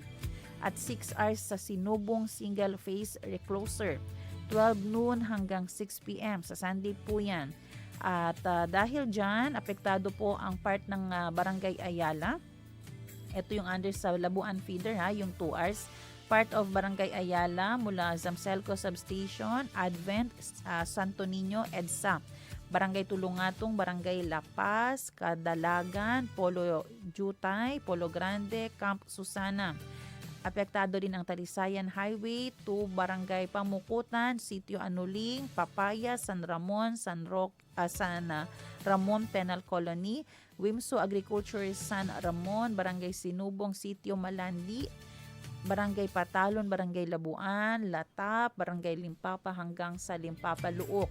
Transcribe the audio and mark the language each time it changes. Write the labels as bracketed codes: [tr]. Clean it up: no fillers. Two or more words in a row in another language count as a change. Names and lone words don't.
[tl] At 6 hours sa Sinubong Single Phase Recloser, 12 noon hanggang 6 p.m. Sa Sunday po yan. At dahil dyan, apektado po ang part ng Barangay Ayala. Ito yung under sa Labuan Feeder, yung 2 hours. [en] Part of [tl] Barangay Ayala mula Zamselco Substation, Advent, Santo Niño, EDSA. Barangay Tulungatong, Barangay La Paz, Kadalagan, Polo Jutay, Polo Grande, Camp Susana. Apektado din ang Talisayan Highway to Barangay Pamukutan, Sitio Anuling, Papaya, San Ramon, San Ramon Penal Colony, Wimso Agriculture San Ramon, Barangay Sinubong, Sitio Malandi, Barangay Patalon, Barangay Labuan, Latap, Barangay Limpapa hanggang sa Limpapa Luok.